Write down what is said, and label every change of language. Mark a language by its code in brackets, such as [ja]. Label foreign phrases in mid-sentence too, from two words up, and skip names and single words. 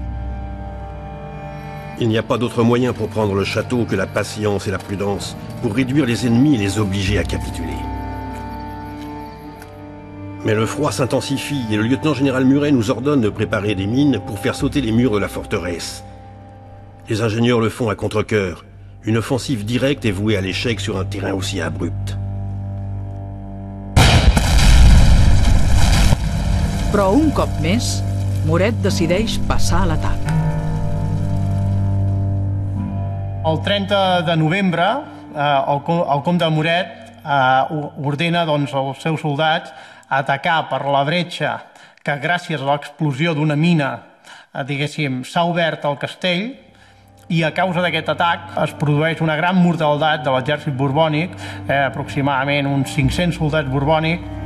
[fr] Il n'y a pas d'autre moyen pour prendre le château que la patience et la prudence, pour réduire les ennemis et les obliger à capituler. Mais le froid s'intensifie et le lieutenant-général Muret nous ordonne de préparer des mines pour faire sauter les murs de la forteresse. Les ingénieurs le font à contre-cœur. Une offensive directe est vouée à l'échec sur un terrain aussi abrupt. [ca] Però un cop més, Muret decideix passar a l'atac. El 30 de novembre, el comte Muret ordena als seus soldats atacar per la bretxa que gràcies a l'explosió d'una mina, diguéssim, s'ha obert al castell, i a causa d'aquest atac es produeix una gran mortaldat de l'exèrcit borbònic, aproximadament uns 500 soldats borbònics.